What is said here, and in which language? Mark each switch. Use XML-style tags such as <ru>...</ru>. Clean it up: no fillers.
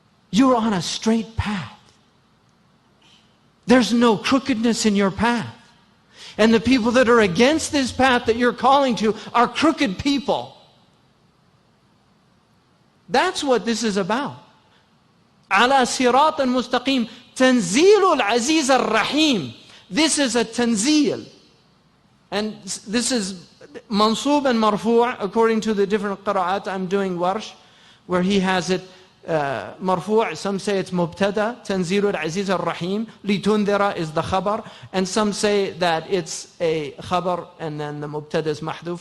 <en>You're on a straight path. There's no crookedness in your path. And the people that are against this path that you're calling to are crooked people. That's what this is about.</en> <ar>على صراط مستقيم تنزيل العزيز الرحيم.</ar> <en>This is a tanzil. And this is mansub and marfu' according to the different qira'at. I'm doing warsh, where he has it marfu'. Some say it's mubtada, tanzil al-aziz al-rahim. Litundira is the khabar. And some say that it's a khabar and then the mubtada is mahduf.</en>